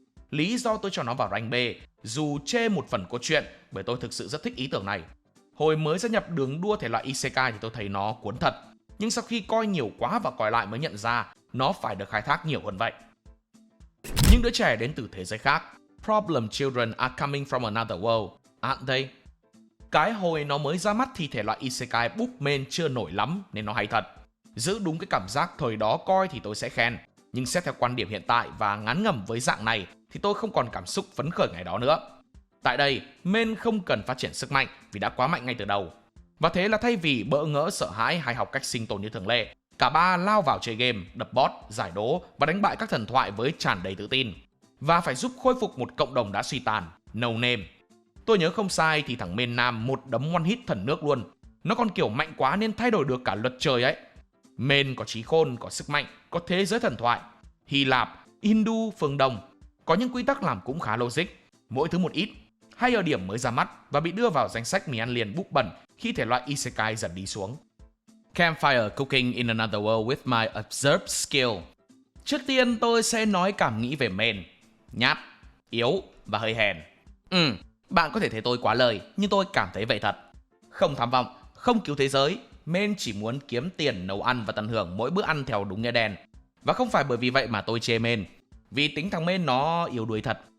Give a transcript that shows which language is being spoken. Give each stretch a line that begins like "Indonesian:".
Vietnamese: Lý do tôi cho nó vào rank B, dù chê một phần cốt truyện, bởi tôi thực sự rất thích ý tưởng này. Hồi mới gia nhập đường đua thể loại Isekai thì tôi thấy nó cuốn thật, nhưng sau khi coi nhiều quá và coi lại mới nhận ra nó phải được khai thác nhiều hơn vậy. Những đứa trẻ đến từ thế giới khác.
English: Problem children are coming from another world, aren't they?
Vietnamese: Cái hồi nó mới ra mắt thì thể loại Isekai book main chưa nổi lắm nên nó hay thật. Giữ đúng cái cảm giác thời đó coi thì tôi sẽ khen, nhưng xét theo quan điểm hiện tại và ngán ngẩm với dạng này thì tôi không còn cảm xúc phấn khởi ngày đó nữa. Tại đây, main không cần phát triển sức mạnh vì đã quá mạnh ngay từ đầu. Và thế là thay vì bỡ ngỡ sợ hãi hay học cách sinh tồn như thường lệ, cả ba lao vào chơi game, đập boss, giải đố và đánh bại các thần thoại với tràn đầy tự tin. Và phải giúp khôi phục một cộng đồng đã suy tàn, No Name. Tôi nhớ không sai thì thằng main nam một đấm one hit thần nước luôn. Nó còn kiểu mạnh quá nên thay đổi được cả luật trời ấy. Main có trí khôn, có sức mạnh, có thế giới thần thoại, Hy Lạp, Hindu, phương Đông. Có những quy tắc làm cũng khá logic, mỗi thứ một ít, hay ở điểm mới ra mắt và bị đưa vào danh sách mì ăn liền búp bẩn khi thể loại Isekai dần đi xuống.
English: Campfire Cooking in Another World with my Observed Skill.
Vietnamese: Trước tiên tôi sẽ nói cảm nghĩ về main. Nhát, yếu và hơi hèn. Bạn có thể thấy tôi quá lời, nhưng tôi cảm thấy vậy thật. Không tham vọng, không cứu thế giới, main chỉ muốn kiếm tiền nấu ăn và tận hưởng mỗi bữa ăn theo đúng nghĩa đen. Và không phải bởi vì vậy mà tôi chê main. Vì tính thằng main nó yếu đuối thật.